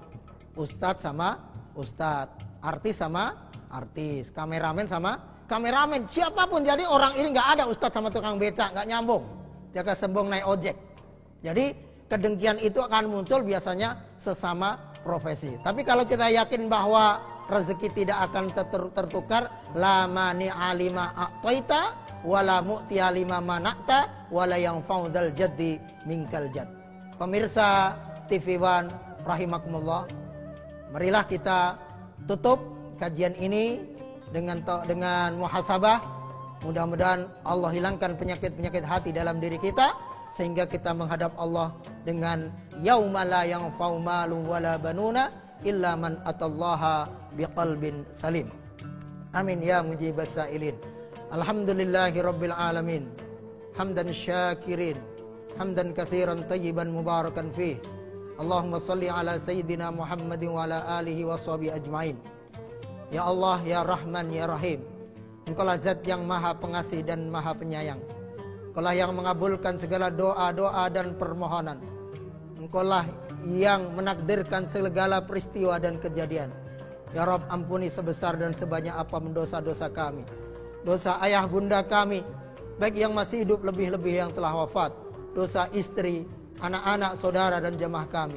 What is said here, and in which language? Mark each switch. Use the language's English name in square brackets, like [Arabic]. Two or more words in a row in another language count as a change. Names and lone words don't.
[Indonesian] Ustadz sama ustadz, artis sama artis, kameramen sama kameramen, siapapun. Jadi orang ini nggak ada ustadz sama tukang beca, nggak nyambung. Jaga sembung naik ojek. Jadi kedengkian itu akan muncul biasanya sesama profesi. Tapi kalau kita yakin bahwa rezeki tidak akan tertukar, [Arabic] لا مانع لما أعطيت ولا معطي لما منعت ولا ينفع ذا الجد منك الجد. [Indonesian] Pemirsa TV One rahimakumullah, marilah kita tutup kajian ini dengan muhasabah. Mudah-mudahan Allah hilangkan penyakit-penyakit hati dalam diri kita, sehingga kita menghadap Allah dengan [Arabic] يوم لا ينفع مال ولا بنون إلا من أتى الله بقلب سليم. آمين يا مجيب السائلين. الحمد لله رب العالمين. حمدا شاكرين، حمدا كثيرا طيبا مباركا فيه. اللهم صل على سيدنا محمد وعلى آله وصحبه أجمعين. يا الله، يا رحمن، يا رحيم, [Indonesian] Engkaulah zat yang maha pengasih dan maha penyayang. Engkaulah yang mengabulkan segala doa-doa dan permohonan. Engkaulah yang menakdirkan segala peristiwa dan kejadian. [Arabic] يا رب, [Indonesian] ampuni sebesar dan sebanyak apapun dosa-dosa kami, dosa ayah bunda kami, baik yang masih hidup lebih-lebih yang telah wafat, dosa istri, anak-anak, saudara dan jemaah kami.